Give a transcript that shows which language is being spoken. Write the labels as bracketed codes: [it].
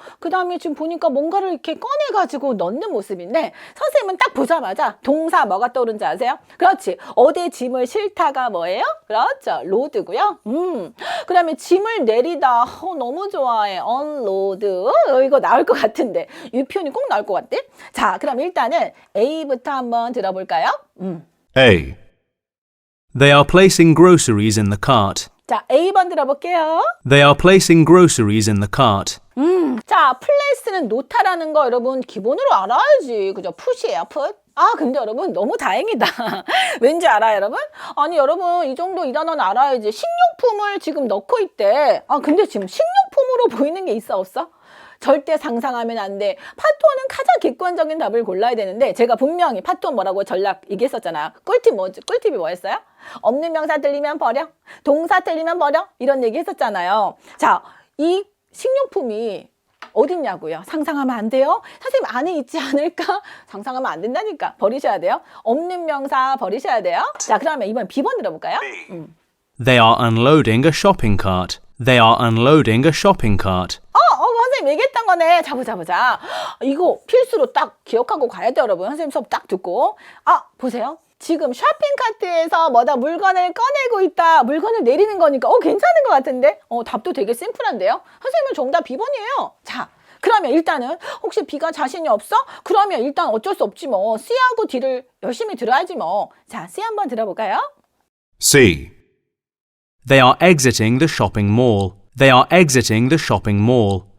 [ko] 그 다음에 지금 보니까 뭔가를 이렇게 꺼내가지고 넣는 모습인데 선생님은 딱 보자마자 동사 뭐가 떠오른지 아세요? 그렇지. 어디에 짐을 싣다가 뭐예요? 그렇죠. 로드고요. 그 다음에 짐을 내리다. 너무 좋아해. unload. 이거 나올 것 같은데 이 표현이 꼭 나올 것 같대. 자, 그럼 일단은 A부터 한번 들어볼까요? A. [en] They are placing groceries in the cart. [ko] 자, A번 들어볼게요. [en] They are placing groceries in the cart. [ko] 자, 플레이스는 놓다라는 거 여러분 기본으로 알아야지. 그죠? 풋이에요, 풋. 근데 여러분 너무 다행이다. 왠지 알아요, 여러분? 아니, 여러분 이 정도 이 단어는 알아야지. 식료품을 지금 넣고 있대. 근데 지금 식료품으로 보이는 게 있어, 없어? 절대 상상하면 안 돼. 파토는 가장 객관적인 답을 골라야 되는데 제가 분명히 파토 뭐라고 전략 얘기했었잖아요. 꿀팁이 뭐였어요? 없는 명사 들리면 버려. 동사 들리면 버려. 이런 얘기 했었잖아요. 자, 이 식료품이 어딨냐고요? 상상하면 안 돼요? 선생님 안에 있지 않을까? 상상하면 안 된다니까. 버리셔야 돼요. 없는 명사 버리셔야 돼요. 자, 그러면 이번 B번 들어볼까요? [en] They are unloading a shopping cart. They are unloading a shopping cart. [ko] 선생님 얘기했던 거네. 자, 보자. 이거 필수로 딱 기억하고 가야 돼요, 여러분. 선생님 수업 딱 듣고. 보세요. 지금 쇼핑카트에서 물건을 꺼내고 있다. 물건을 내리는 거니까 괜찮은 것 같은데? 답도 되게 심플한데요? 선생님은 정답 B번이에요. 자, 그러면 일단은 혹시 B가 자신이 없어? 그러면 일단 어쩔 수 없지 뭐. C하고 D를 열심히 들어야지 뭐. 자, C 한번 들어볼까요? C. [en] They are exiting the shopping mall. They are exiting the shopping mall.